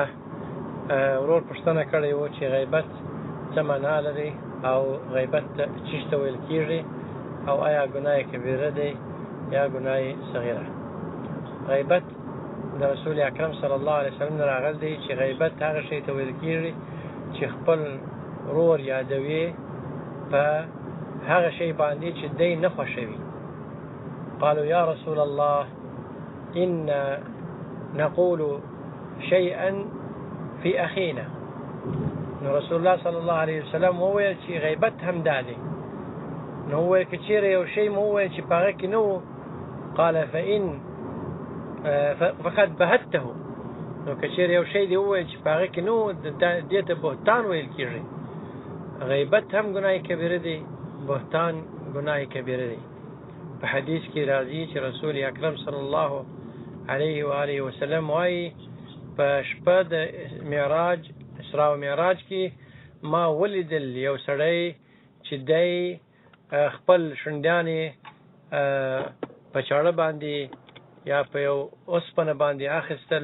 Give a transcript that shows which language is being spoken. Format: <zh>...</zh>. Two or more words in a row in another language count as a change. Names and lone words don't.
<ps>ورور پوښتنه کړې وه چې غیبت څه معنا لري او غیبت چېرته ویل کېږي او آیا ګناه کبیره دی یا ګناه صغیره؟ غیبت د رسول اکرم</ps> <ar>صلی الله علیه وسلم</ar> <ps>نه راغلی دی چې غیبت هغه شی ته ویل کېږي چې خپل ورور یادوي په هغه شی باندې چې دی نه خوښوي.</ps> <ar>قالوا یا رسول الله إنا نقول شيئا في أخينا.</ar> <ps>نو رسول الله</ps> <ar>صلی الله علیه وسلم</ar> <ps>وویل چې غیبت هم دا دی. نو وویل که چېرې یو شی مو وویل چې په هغه کې نه و،</ps> <ar>قال فقد بهته.</ar> <ps>نو که چېرې یو شی دی وویل چې په هغه کې نه و، دې ته بهتان ویل کېږي. غیبت هم ګناه کبیره دی، بهتان ګناه کبیره دی. په حدیث کې راځي چې رسول اکرم</ps> <ar>صلی الله علیه و آله وسلم</ar> <ps>وایي په شپه د معراج، اسراء و معراج کې ما ولیدل یو سړی چې دی خپل شونډیانې په چاړه باندې یا په یو اوسپنه باندې اخیستل.</ps>